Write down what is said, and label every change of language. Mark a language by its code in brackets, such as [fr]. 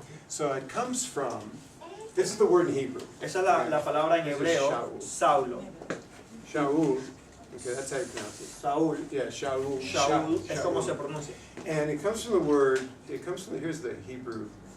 [en] So it comes from, this is the word in Hebrew. [es] Esa es la palabra en hebreo, Saulo. [he] Shaul. [en] Okay, that's how you pronounce it. [es] Saúl. [en] Yeah, Shaul. [es] Shaul es como se pronuncia. [en] And it comes from the word, here's the Hebrew.